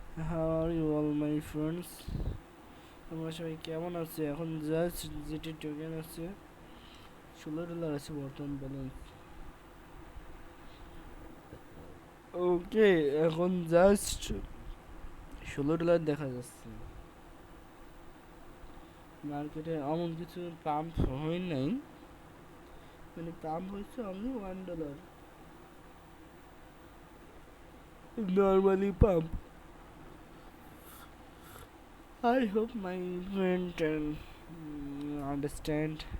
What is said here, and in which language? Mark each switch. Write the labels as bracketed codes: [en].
[en] How are you all my friends? [bn] তোমরা সবাই কেমন আছে? এখন জাস্ট জিটি টোকেন আছে $16 আছে বর্তমান ব্যালেন্স। ওকে, এখন জাস্ট $16 দেখা যাচ্ছে। মার্কেটে এমন কিছু পাম্প হয় নাই, মানে পাম্প হচ্ছে only $1, normally pump. [en] I hope my friend can understand.